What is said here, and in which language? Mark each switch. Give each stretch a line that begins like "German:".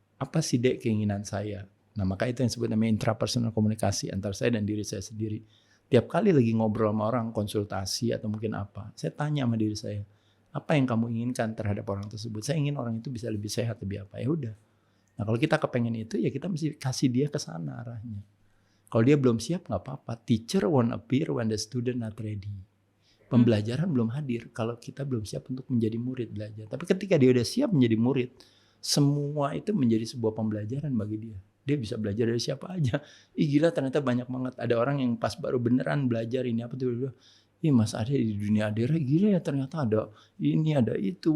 Indonesian: Apa sih Dek keinginan saya? Nah, maka itu yang disebut namanya intrapersonal komunikasi antara saya dan diri saya sendiri. Tiap kali lagi ngobrol sama orang, konsultasi atau mungkin apa, saya tanya sama diri saya, apa yang kamu inginkan terhadap orang tersebut? Saya ingin orang itu bisa lebih sehat, lebih apa? Ya udah. Nah, kalau kita kepengen itu, ya kita mesti kasih dia ke sana arahnya. Kalau dia belum siap, nggak apa-apa.
English: Teacher won't appear when the student not ready.
Indonesian: Pembelajaran belum hadir kalau kita belum siap untuk menjadi murid belajar. Tapi ketika dia udah siap menjadi murid, semua itu menjadi sebuah pembelajaran bagi dia. Dia bisa belajar dari siapa aja. Ih gila, ternyata banyak banget. Ada orang yang pas baru beneran belajar ini apa tuh. Ih Mas Ade di dunia Adera gila ya, ternyata ada ini ada itu.